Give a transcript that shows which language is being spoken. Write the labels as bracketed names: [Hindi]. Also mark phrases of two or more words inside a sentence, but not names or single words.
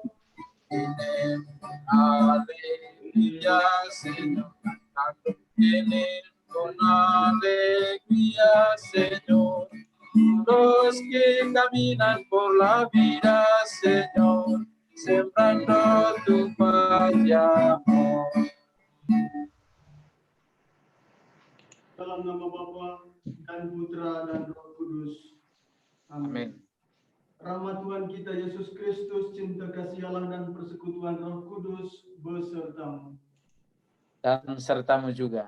[Spanish] Vienen con alegría, Señor, cuando vienen con alegría, Señor. Los que caminan por la vida, Señor, sembrando tu paz y amor. [Indonesian] Dalam nama Bapa dan Putra dan Roh Kudus. Amin. Rahmat Tuhan kita Yesus Kristus, cinta kasih Allah dan persekutuan Roh Kudus besertamu. Dan sertamu juga.